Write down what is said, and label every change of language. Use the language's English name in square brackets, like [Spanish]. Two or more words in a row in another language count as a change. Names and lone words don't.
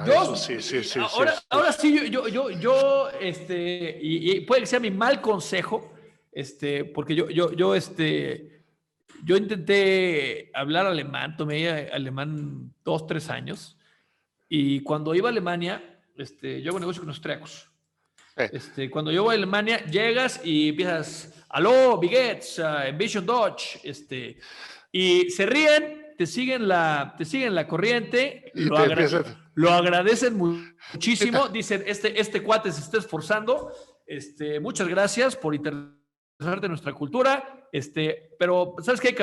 [Spanish] ahora sí, y puede que sea mi mal consejo, porque yo intenté hablar alemán, tomé alemán 2-3 años, y cuando iba a Alemania, yo hago negocio con austríacos. Cuando yo voy a Alemania, llegas y empiezas, aló, [German] wie geht's, Ambition Dodge, [Spanish] y se ríen, te siguen la corriente, lo agradecen muchísimo, dicen, este cuate se está esforzando, muchas gracias por interesarte en nuestra cultura, pero ¿sabes qué?